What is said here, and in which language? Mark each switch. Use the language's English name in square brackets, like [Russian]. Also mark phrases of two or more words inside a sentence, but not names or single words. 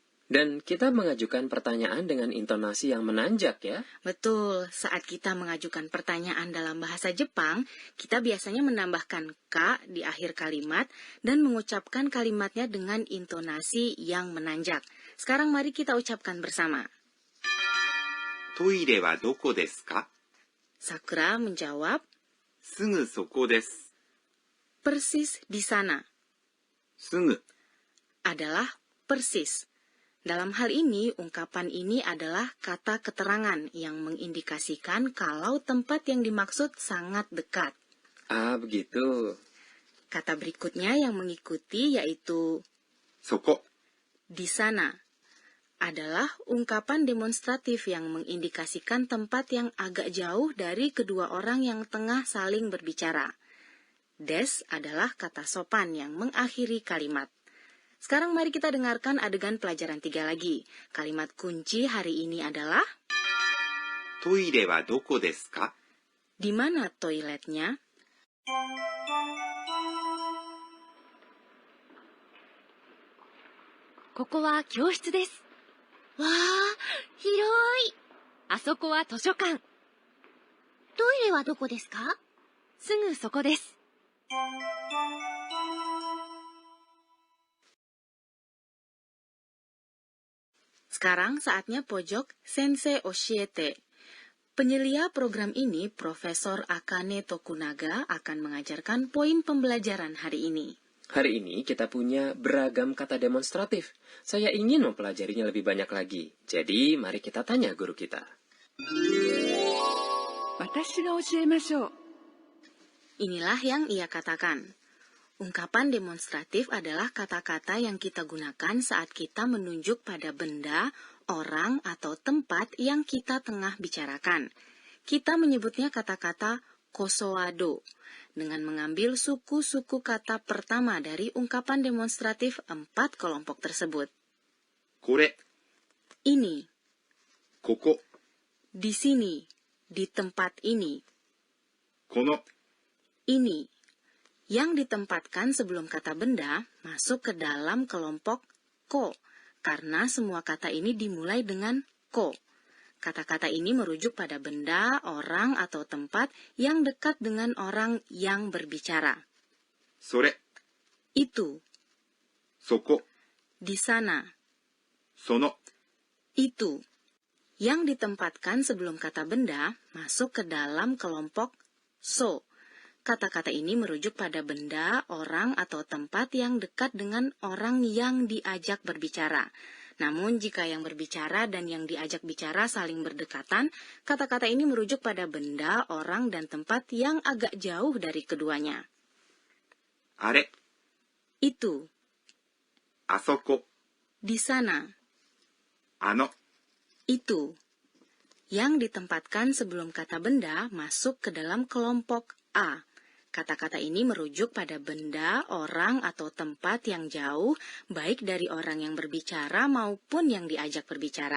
[Indonesian] Dan kita mengajukan pertanyaan dengan intonasi yang menanjak ya. Betul, saat kita mengajukan pertanyaan dalam bahasa Jepang, kita biasanya menambahkan ka di akhir kalimat dan mengucapkan kalimatnya dengan intonasi yang menanjak. Sekarang mari kita ucapkan bersama. [Japanese] トイレはどこですか? [Indonesian] Sakura menjawab, [Japanese] すぐそこです。 [Indonesian] persis di sana. [Japanese] すぐ [Indonesian] Adalah persis. Dalam hal ini, ungkapan ini adalah kata keterangan yang mengindikasikan kalau tempat yang dimaksud sangat dekat. Ah, begitu. Kata berikutnya yang mengikuti yaitu [Japanese] そこ [Indonesian] di sana. adalah ungkapan demonstratif yang mengindikasikan tempat yang agak jauh dari kedua orang yang tengah saling berbicara. Des adalah kata sopan yang mengakhiri kalimat. Sekarang mari kita dengarkan adegan pelajaran 3 lagi. Kalimat kunci hari ini adalah [Japanese] トイレはどこですか? [Indonesian] di mana toiletnya? [Japanese] ここは教室です. わあ、広い. あそこは図書館。トイレはどこですか？すぐそこです。 [Indonesian] Sekarang saatnya pojok Sensei Oshiete. Penyelia program ini, Profesor Akane Tokunaga, akan mengajarkan poin pembelajaran hari ini. Hari ini kita punya beragam kata demonstratif. Saya ingin mempelajarinya lebih banyak lagi. Jadi, mari kita tanya guru kita. [Japanese] 私が教えましょう。 [Indonesian] Inilah yang ia katakan. Ungkapan demonstratif adalah kata-kata yang kita gunakan saat kita menunjuk pada benda, orang, atau tempat yang kita tengah bicarakan. Kita menyebutnya kata-kata kosoado, dengan mengambil suku-suku kata pertama dari ungkapan demonstratif 4 kelompok tersebut. [Japanese] これ、 [Indonesian] Ini, [Japanese] ここ、 [Indonesian] di sini, di tempat ini, [Japanese] この、 [Indonesian] ini. Yang ditempatkan sebelum kata benda masuk ke dalam kelompok ko, karena semua kata ini dimulai dengan ko. Kata-kata ini merujuk pada benda, orang, atau tempat yang dekat dengan orang yang berbicara. [Japanese] それ、 [Indonesian] Itu, [Japanese] そこ、 [Indonesian] di sana, [Japanese] その、 [Indonesian] itu. Yang ditempatkan sebelum kata benda masuk ke dalam kelompok so. Kata-kata ini merujuk pada benda, orang, atau tempat yang dekat dengan orang yang diajak berbicara. Namun, jika yang berbicara dan yang diajak bicara saling berdekatan, kata-kata ini merujuk pada benda, orang, dan tempat yang agak jauh dari keduanya. [Japanese] あれ、 [Indonesian] Itu, [Japanese] あそこ、 [Indonesian] di sana, [Japanese] あの、 [Indonesian] itu. Yang ditempatkan sebelum kata benda masuk ke dalam kelompok A. Kata-kata ini merujuk pada benda, orang, atau tempat yang jauh, baik dari orang yang berbicara maupun yang diajak berbicara.